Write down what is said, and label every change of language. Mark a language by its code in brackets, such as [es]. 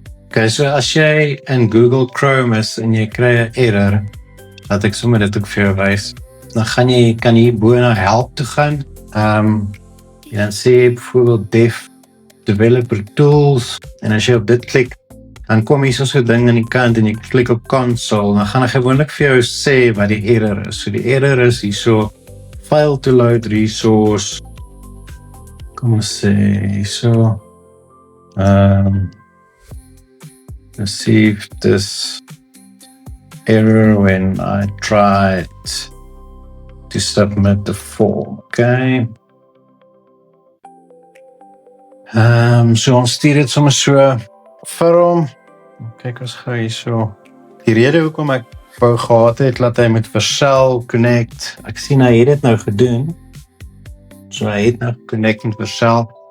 [af] Okay, so as jy in Google Chrome is en jy kry 'n error, laat ek sommer dit ook vir jou wys, dan kan jy bo na help toe gaan, en dan sê jy byvoorbeeld developer tools, en as jy op dit klik, dan kom hier so 'n ding aan die kant en jy klik op console, dan gaan hy gewoonlik vir jou sê wat die error is. So die error is hierso, [en] file to load resource, [af] kom ons sê hierso, [en] received this error when I tried to submit the form, okay? [af] So ons stuur dit sommer so vir hom. Kyk ons gou hierso. Die rede hoekom ek wou gehad het, dat hy met Vercel connect. Ek sien hy het dit nou gedoen. So hy het nou connect met Vercel.